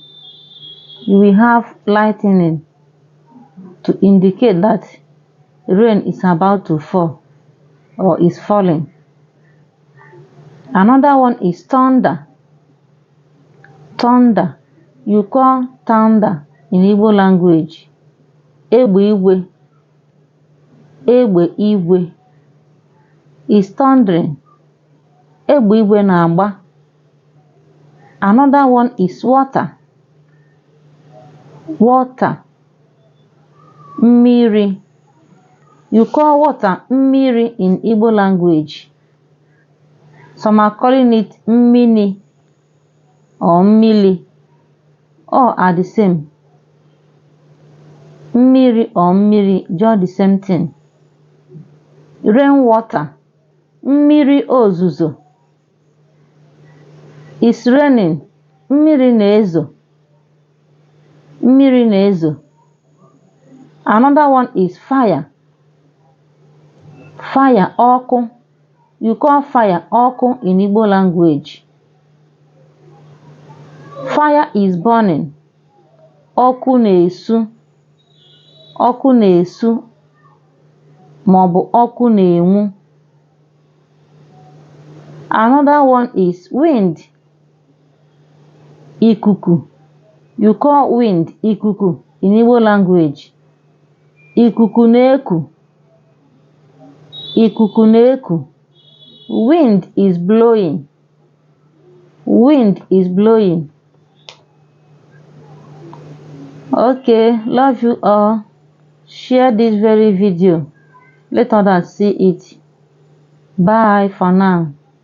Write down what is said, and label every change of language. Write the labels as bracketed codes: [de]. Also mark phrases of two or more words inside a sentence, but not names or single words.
[en] You will have lightning to indicate that rain is about to fall or is falling. Another one is thunder. Thunder. You call thunder in Igbo language [ig] egbe igwe. Egbe igwe [en] is thundering. [ig] Egbe igwe na-agba. [en] Another one is water. Water. Mmiri. You call water mmiri in Igbo language. Some are calling it mmini or mmili. All are the same. Mmiri or mmiri, just the same thing. Rainwater. [ig] Mmiri ozuzo. [en] It's raining. [ig] Mmiri na-ezo. Mmiri na-ezo. [en] Another one is fire. Fire, ọkụ. You call fire ọkụ in Igbo language. Fire is burning. [ig] Ọkụ na-esu. Ọkụ na-esu maọbụ ọkụ na-enwu. [en] Another one is wind. Ikuku. You call wind ikuku in Igbo language. [ig] Ikuku na-eku. Ikuku na-eku. [en] Wind is blowing. Wind is blowing. Okay, love you all. Share this very video. Let others see it. Bye for now.